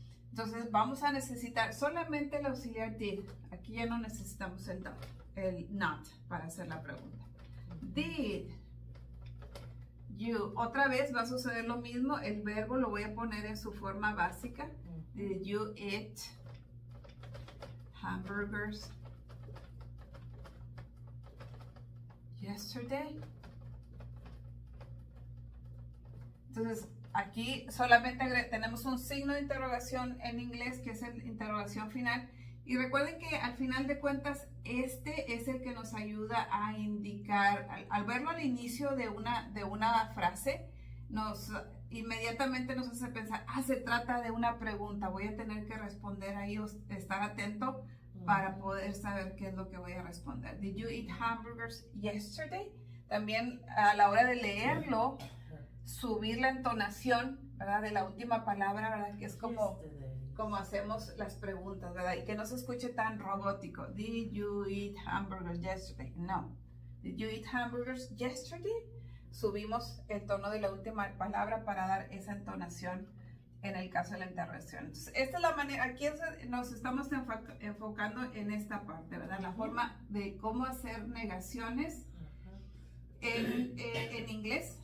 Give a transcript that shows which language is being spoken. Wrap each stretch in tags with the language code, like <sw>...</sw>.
<es>Entonces vamos a necesitar solamente el auxiliar did. Aquí ya no necesitamos el not para hacer la pregunta. Did you, otra vez va a suceder lo mismo, el verbo lo voy a poner en su forma básica.</es> <en>Did you eat hamburgers yesterday?</en> <es>Entonces aquí solamente tenemos un signo de interrogación en inglés, que es la interrogación final. Y recuerden que al final de cuentas, este es el que nos ayuda a indicar, al verlo al inicio de una frase, inmediatamente nos hace pensar, se trata de una pregunta, voy a tener que responder ahí, estar atento para poder saber qué es lo que voy a responder.</es> <en>Did you eat hamburgers yesterday?</en> <es>También a la hora de leerlo, subir la entonación, ¿verdad? De la última palabra, ¿verdad? Que es como hacemos las preguntas, ¿verdad? Y que no se escuche tan robótico.</es> <en>Did you eat hamburgers yesterday? No. Did you eat hamburgers yesterday?</en> <es>Subimos el tono de la última palabra para dar esa entonación en el caso de la interrogación. Entonces, esta es la manera, aquí nos estamos enfocando en esta parte, ¿verdad? La forma de cómo hacer negaciones en inglés.</es>